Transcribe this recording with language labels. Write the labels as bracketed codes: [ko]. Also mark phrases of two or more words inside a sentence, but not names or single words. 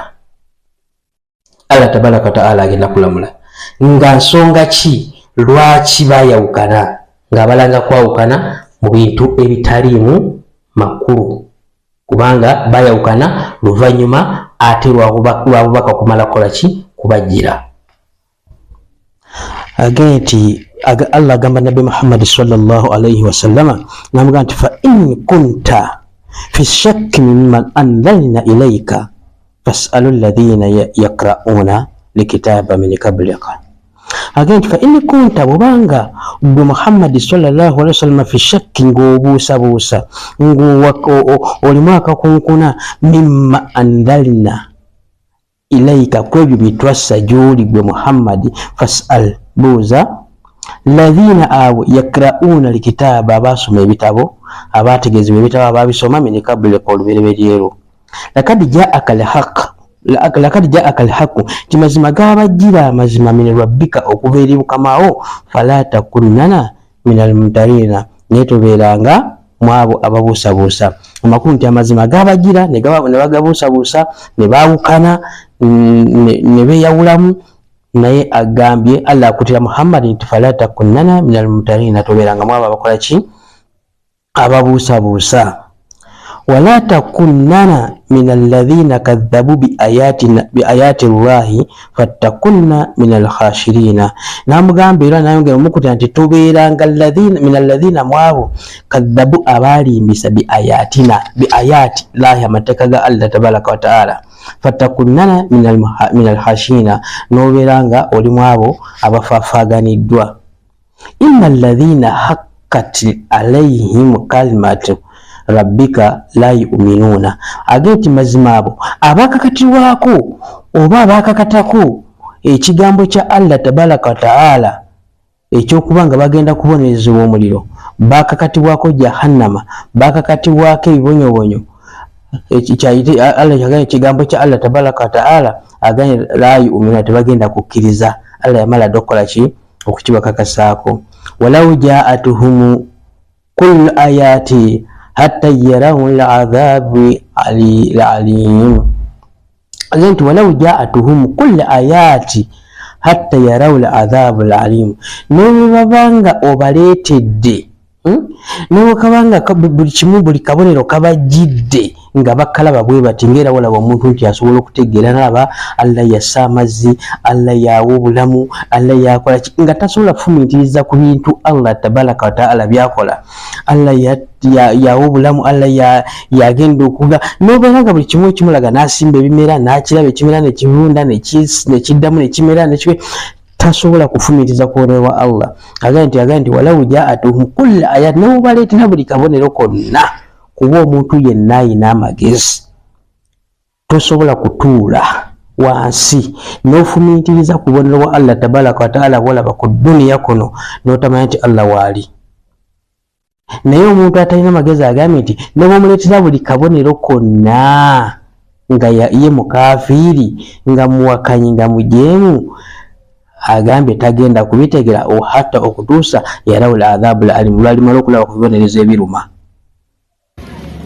[ar] الله تبارك وتعالى [lg] agenda kulamula nga nsonga ki lwaki bayawukana, ng'abalanga kwawukana mu bintu ebitaliimu makulu, kubanga bayawukana luvannyuma ate lwabubaka kumala kukola ki? Kubajjira. Agenti Allah agamba Nabi Muhammad [ar] صلى الله عليه وسلم, [lg] namugamba nti [ar] فإن كنت في شك مما أنزلنا إليك فاسأل الذين يقرءون الكتاب من قبلك. [lg] Agenti [ar] فإن كنت, [lg] bubanga gwe Muhammad [ar] صلى الله عليه وسلم في شك, [lg] ng'obuusabuusa, ng'olimu akakunkuna, [ar] مما أنزلنا إليك, [lg] kwebyo bitwassa gy'oli gwe Muhammad, fas'al, buuza, ladhina abo [ar] يقرءون الكتاب, [lg] abasoma ebitabo, abategezebwa ebitabo, ababisoma, [ar] من قبلك, [lg] olubereberyero. [ar] لقد جاءك الحق, [lg] timazima gabajjira amazima, [ar] من ربك, [lg] okuva eri Mukamawo, [ar] فلا تكونن من الممترين, [lg] naye tobeeranga mu abo ababuusabuusa. Amakulu nti amazima gabajjira ne bagabuusabuusa, ne baawukana, ne beeyawulamu, naye agambye Allah akutira Muhammad nti [ar] فلا تكونن من الممترين, [lg] tobeeranga mu abo abakola ki? Ababuusabuusa. [ar] ولا تكونن من الذين كذبوا بآيات الله فتكون من الخاسرين. [lg] Namugamba era nayongera omukutira nti tobeeranga [ar] من الذين, [lg] mwabo kadhabu, abalimbisa [ar] بآيات الله, [lg] amateeka ga Allah [ar] تبارك وتعالى, فتكون من الخاسرين, [lg] nobeeranga oli mwabo abafaafaganiddwa. [ar] إن الذين حقت عليهم كلمة ربك لا يؤمنون, [lg] agenti mazima abo abakakatirwako oba abakakatako ekigambo kya [ar] الله تبارك وتعالى [lg] ekyokubanga bagenda kubonerezebwa omuliro, bakakatibwako jahannama, bakakatibwako ebibonyobonyo. Ekigambo kya [ar] الله تبارك وتعالى [lg] aganye [ar] لا يؤمنون, [lg] tebagenda kukkiriza. Allah yamala dokola ki? Okukibakakasaako. [ar] ولو جاءتهم كل آية حتى يروا العذاب الأليم. [lg] Agenti [ar] ولو جاءتهم كل آية حتى يروا العذاب الأليم, [lg] nebabanga obaleetedde, nebakabanga buli kimu, buli kabonero kabajjidde nga bakalaba bwe bati, ngera walaba omuntu nti asobola okutegeera, nalaba Allah yassa amazzi, Allah yawa obulamu, Allah yakola nga tasobola kufumiitiriza ku bintu Allah tabaraka wa ta'ala byakola. Allah yawa obulamu, Allah yagenda okuga, nobeera nga buli kimu ekimulaga, nasimba ebimera, nakiraba ekimera nekirunda, nekiddamu nekimera, tasobola kufumiitiriza kuwonerwa Allah. Agamba nti [ar] ولو جاءتهم كل آية, [lg] nebaleetera buli kabonero konna, kuba omuntu yenna ayina amagezi, tosobola kutuula wansi n'ofumiitiriza kubonerwa [ar] الله تبارك وتعالى [lg] bwolaba ku duniya kuno n'otamanya nti Allah waali. Naye omuntu atalina magezi agambye nti nebwomuleetera buli kabonero konna nga ye mukafiiri, nga muwakanyi, nga mujeemu, agambye tagenda kubitegera hatta okutuusa [ar] يروا العذاب الأليم, [lg] lwalima lwokulaba ku bibonerezo ebiruma.